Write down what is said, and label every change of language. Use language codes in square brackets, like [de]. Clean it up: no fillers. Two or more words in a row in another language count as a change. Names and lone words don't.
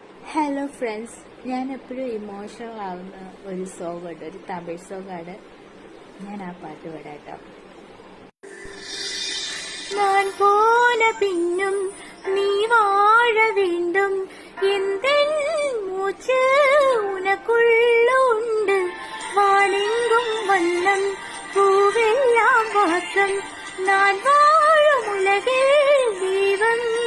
[en] hello friends, [ml] ഞാൻ എപ്പോഴും ഇമോഷണൽ ആവുന്ന ഒരു സോങ് ഉണ്ട്, ഒരു തമിഴ് സോങ്ങാണ്. ഞാൻ ആ പാട്ട് പാടാട്ടോ. [ta] நான் போன பின்னும் நீ வாழ வேண்டும் எந்தன் மூச்சு உனக்குள்ள உண்டு வானெங்கும் வண்ணம் பூவெல்லாம் வாசம் நான் வாழும் உலகில் தெய்வம்